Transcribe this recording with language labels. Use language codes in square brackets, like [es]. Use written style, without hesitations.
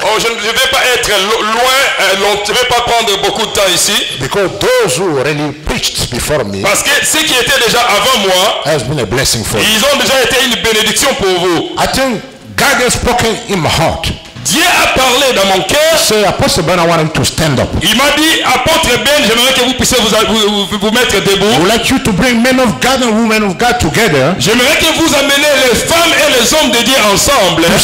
[fr] Oh, je ne vais pas être loin, je ne vais pas prendre beaucoup de temps ici. [en] Because those who already preached before me [fr] Parce que ceux qui étaient déjà avant moi, [en] has been a blessing for you. [fr] ils ont déjà été une bénédiction pour vous. [en] I think God has spoken in my heart. [fr] Dieu a parlé dans mon cœur. [en] Say, Apostle Ben, I want him to stand up. [fr] Il m'a dit, apôtre Ben, j'aimerais que vous puissiez vous mettre [en] I [fr] debout. [en] would like you to bring men of God and women of God together [fr] J'aimerais que vous amenez les femmes et les hommes de Dieu ensemble.